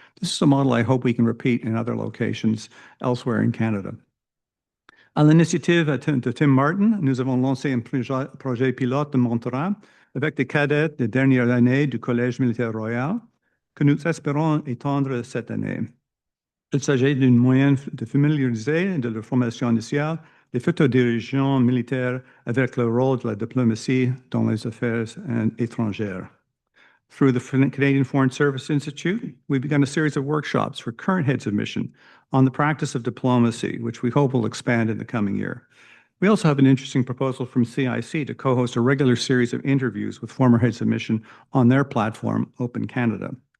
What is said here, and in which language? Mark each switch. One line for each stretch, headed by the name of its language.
English: This is a model I hope we can repeat in other locations elsewhere in Canada.
French: À l'initiative de Tim Martin, nous avons lancé un projet pilote de mentorat avec des cadets des dernières années du Collège militaire royal que nous espérons étendre cette année. Il s'agit d'une moyen de familiariser de leur formation initiale les futurs dirigeants militaires avec le rôle de la diplomatie dans les affaires étrangères.
English: Through the Canadian Foreign Service Institute, we've begun a series of workshops for current heads of mission on the practice of diplomacy, which we hope will expand in the coming year. We also have an interesting proposal from CIC to co-host a regular series of interviews with former heads of mission on their platform, Open Canada.